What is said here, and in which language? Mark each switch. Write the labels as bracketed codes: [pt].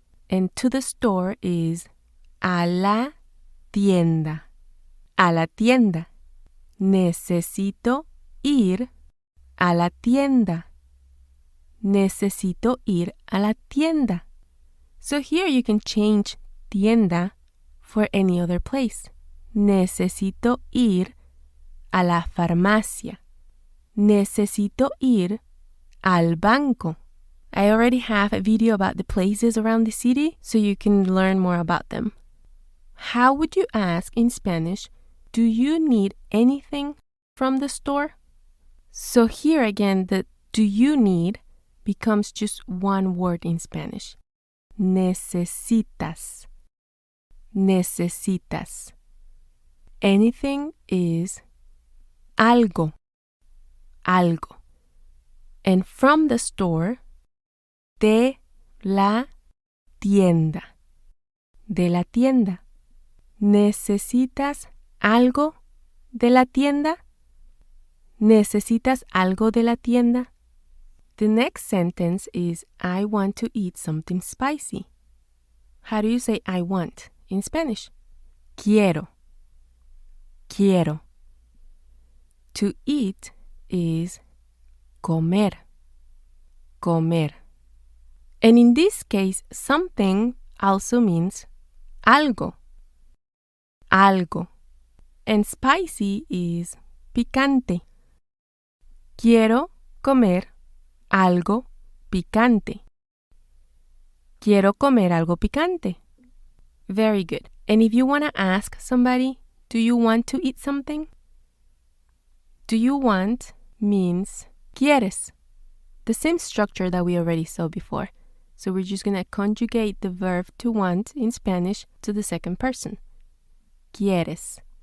[en] And to the store is [es] a la tienda. A la tienda. Necesito ir a la tienda. Necesito ir a la tienda. [en] So here you can change tienda for any other place. [es] Necesito ir a la farmacia. Necesito ir al banco. [en] I already have a video about the places around the city, so you can learn more about them. How would you ask in Spanish, do you need anything from the store? So here again, the do you need becomes just one word in Spanish. [es] Necesitas. Necesitas. [en] Anything is algo. Algo. And from the store, [es] de la tienda. De la tienda. ¿Necesitas algo de la tienda? ¿Necesitas algo de la tienda? [en] The next sentence is I want to eat something spicy. How do you say I want in Spanish? [es] Quiero. Quiero. [en] To eat is [es] comer. Comer. [en] And in this case, something also means algo. Algo. And spicy is picante. [es] Quiero comer algo picante. Quiero comer algo picante. [en] Very good. And if you want to ask somebody, do you want to eat something? Do you want means quieres. The same structure that we already saw before. So we're just going to conjugate the verb to want in Spanish to the second person. Quieres.